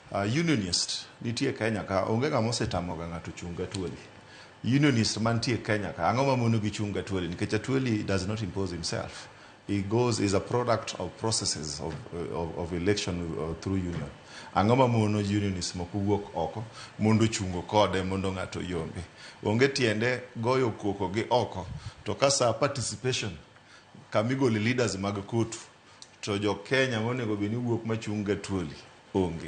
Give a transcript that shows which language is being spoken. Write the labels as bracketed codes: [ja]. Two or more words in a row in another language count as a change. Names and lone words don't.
[luo] unionist nitie Kenya ka onge ng'ama osetamo ga ng'ato chung Atwoli. Unionist mantie Kenya ka ang'o ma mono gi chung Atwoli nikech Atwoli [en] does not impose himself. He is a product of processes of election through union. [luo] Ang'o ma mono unionist moko wuok oko mondo chungo kode mondo ng'ato yombe. Onge tiende goyo koko gi oko to kasa participation kamigole leaders mag kotu to jo Kenya monego beni wuok machung Atwoli onge.